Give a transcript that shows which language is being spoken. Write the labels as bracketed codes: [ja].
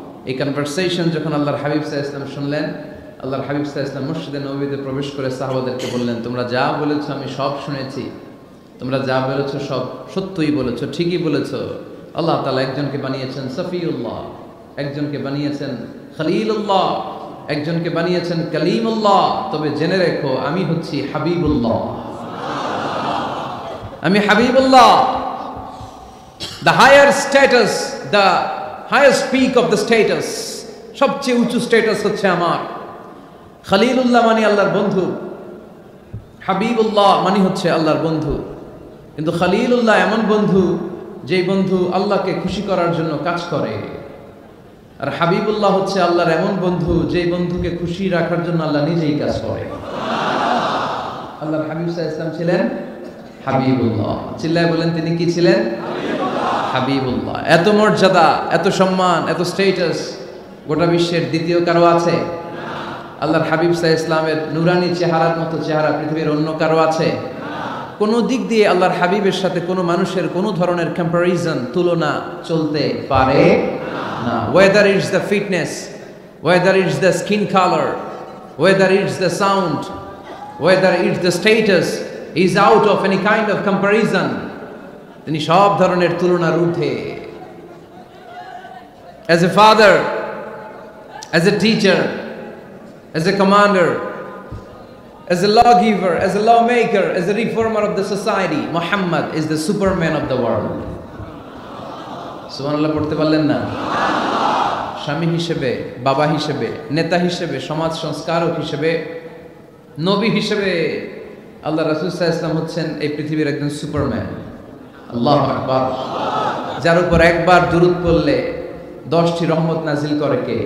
[bn] এই কনভারসেশন যখন আল্লাহর হাবিব সাল্লাল্লাহু আলাইহি ওয়াসাল্লাম শুনলেন, আল্লাহর হাবিব সাল্লাল্লাহু আলাইহি ওয়াসাল্লাম মসজিদে নববীতে প্রবেশ করে সাহাবাদেরকে বললেন, তোমরা যা বলেছো আমি সব শুনেছি, তোমরা যা বলেছো সব সত্যই বলেছো, ঠিকই বলেছো। আল্লাহ তাআলা একজনকে বানিয়েছেন সফিউল্লাহ, একজনকে বানিয়েছেন খলিলুল্লাহ, একজনকে বানিয়েছেন কালিমুল্লাহ। তবে জেনে রেখো আমি হচ্ছি হাবিবুল্লাহ, আমি Habibullah. [en] The higher status, the highest peak of the status, [bn] সবচেয়ে উঁচু স্ট্যাটাস হচ্ছে আমার। খলিলুল্লাহ মানে আল্লাহর বন্ধু, হাবিবুল্লাহ মানে হচ্ছে আল্লাহর বন্ধু। কিন্তু খলিলুল্লাহ এমন বন্ধু যেই বন্ধু আল্লাহকে খুশি করার জন্য কাজ করে, আর হাবিবুল্লাহ হচ্ছে আল্লাহর এমন বন্ধু যেই বন্ধুকে খুশি রাখার জন্য আল্লাহ নিজেই কাজ করে। আল্লাহর হাবিব সাল্লাল্লাহু আলাইহি ওয়াসাল্লাম ছিলেন হাবিবুল্লাহ। চিল্লায় বলেন তিনি কি ছিলেন? হাবিবুল্লাহ। এত মর্যাদা, এত সম্মান, এত স্ট্যাটাস গোটা বিশ্বের দ্বিতীয় কারো আছে? আল্লাহর হাবিব সাল্লাল্লাহু আলাইহি ওয়াসাল্লামের নুরানি চেহারার মতো চেহারা পৃথিবীর অন্য কারো আছে? কোন দিক দিয়ে আল্লাহর হাবিবের সাথে কোনো মানুষের কোনো ধরনের কম্পারিজন, তুলনা চলতে পারে না। [en] Whether it's the fitness, whether it's the skin color, whether it's the sound, whether it's the status, is out of any kind of comparison. [bn] তিনি সব ধরনের তুলনার ঊর্ধ্বে। [en] As a father, as a teacher, as a commander, as a lawgiver, as a lawmaker, as a reformer of the society, Muhammad is the superman of the world. [bn] সুবহানাল্লাহ পড়তে পারলেন না? স্বামী হিসেবে, বাবা হিসেবে, নেতা হিসেবে, সমাজ সংস্কারক হিসেবে, নবী হিসেবে আল্লাহ রাসূল সাল্লাল্লাহু আলাইহি ওয়াসাল্লাম হচ্ছেন এই পৃথিবীর একজন সুপারম্যান। আল্লাহু আকবার। যার উপর একবার দুরূদ পড়লে 10টি রহমত নাজিল করে কে?